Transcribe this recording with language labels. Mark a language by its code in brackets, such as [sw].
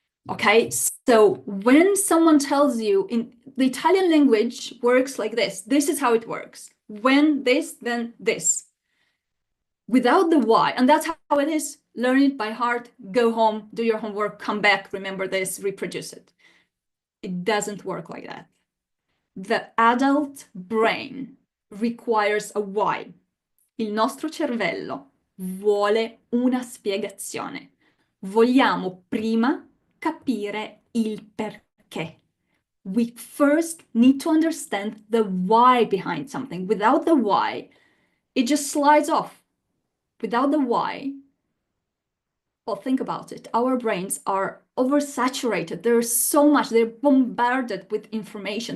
[en] Okay, so when someone tells you, in the Italian language works like this is how it works. When this, then this. Without the why, and that's how it is. Learn it by heart, go home, do your homework, come back, remember this, reproduce it. It doesn't work like that. The adult brain requires a why. [it] Il nostro cervello vuole una spiegazione. Vogliamo prima capire il perché. [en] We first need to understand the why behind something. Without the why, it just slides off. Without the why, well, think about it. Our brains are oversaturated. There's so much, they're bombarded with information.